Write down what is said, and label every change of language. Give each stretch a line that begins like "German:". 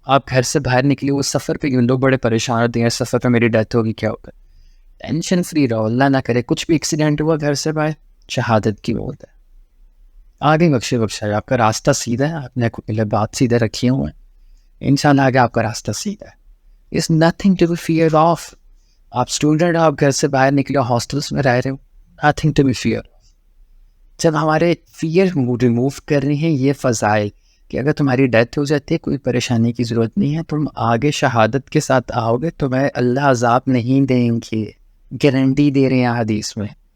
Urdu: آپ گھر سے باہر نکلے وہ سفر پہ لوگ بڑے پریشان ہوتے ہیں، سفر پہ میری ڈیتھ ہوگی کیا ہوگا. ٹینشن فری رہو، اللہ نہ کرے کچھ بھی ایکسیڈنٹ ہوا گھر سے باہر شہادت کی موت ہے. آگے بخشے بخشا ہے، آپ کا راستہ سیدھا ہے، آپ نے بات سیدھے رکھی ہوئے ہیں، انشاءاللہ آگے آپ کا راستہ سیدھا ہے.
English: It's nothing to be feared of.
Urdu: آپ اسٹوڈنٹ آپ گھر سے باہر نکلے ہاسٹلس میں رہ رہے ہو،
English: nothing to be feared.
Urdu: جب ہمارے فیئر ریموو کر رہے ہیں یہ فضائل کہ اگر تمہاری ڈیتھ ہو جاتی ہے کوئی پریشانی کی ضرورت نہیں ہے، تم آگے شہادت کے ساتھ آؤ گے، تمہیں اللہ عذاب نہیں دیں گے، گارنٹی دے رہے ہیں حدیث میں.